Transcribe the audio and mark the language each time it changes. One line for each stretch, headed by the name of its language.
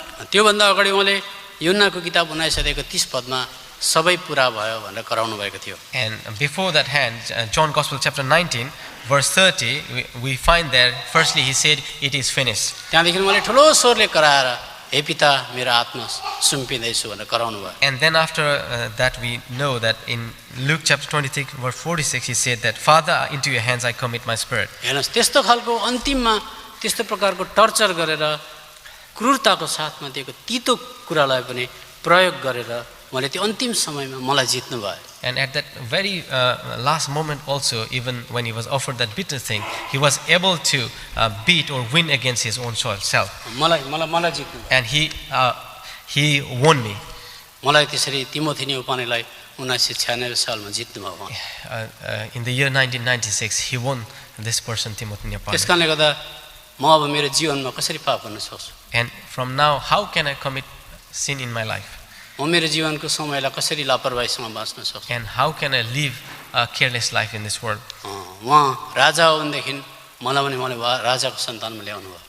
Nepali: त्योभन्दा अगाडि उहाँले युहन्नाको किताब 19 अध्यायको 30 पदमा सबै पुरा भयो भनेर कराउनु भएको थियो.
English: And before that hand, John Gospel chapter 19 verse 30, we find there, firstly he said, it is finished.
Nepali: त्यहाँदेखि उहाँले ठुलो स्वरले कराएर हे पिता मेरो आत्मा सुम्पिँदैछु भनेर कराउनु भयो.
English: And then after that we know that in Luke chapter 23 verse 46 he said that, Father, into your hands I commit my spirit.
Nepali: हेर्नुहोस् त्यस्तो खालको अन्तिममा त्यस्तो प्रकारको टर्चर गरेर क्रूरताको साथमा दिएको तितो कुरालाई पनि प्रयोग गरेर उहाँले त्यो अन्तिम समयमा मलाई जित्नु भयो.
English: And at that very last moment also, even when he was offered that bitter thing, he was able to beat or win against his own self.
Nepali: मलाई जित्नु भयो.
English: And he won me.
Nepali: मलाई त्यसरी तिमोथी न्यौपानेलाई 1996 सालमा जित्नु भयो उहाँ.
English: In the year 1996, he won this person, Timothy Nyapane.
Nepali: त्यसकारणले गर्दा म अब मेरो जीवनमा कसरी पाप गर्न सक्छु?
English: And from now, how can I commit sin in my life?
Nepali: म मेरो जीवनको समयलाई कसरी लापरवाहीसँग बाँच्न सक्छु?
English: And how can I live a careless life in this world?
Nepali: उहाँ राजा हो भनेदेखि मलाई पनि मलाई राजाको सन्तानमा ल्याउनु भयो.